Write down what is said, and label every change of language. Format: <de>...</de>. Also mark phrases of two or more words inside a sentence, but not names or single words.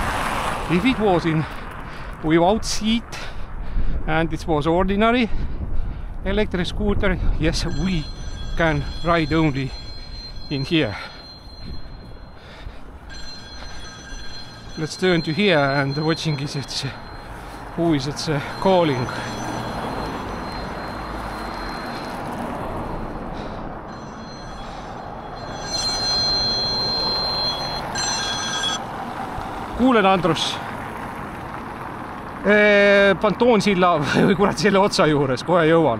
<en>If it was in without seat and it was ordinary electric scooter, yes, we can ride only in here. Let's turn to here and watching is it who is it calling.</en> <et>Kuulen, Andrus, Pantoonsilla või kurat selle otsa juures, kohe jõuan.</et>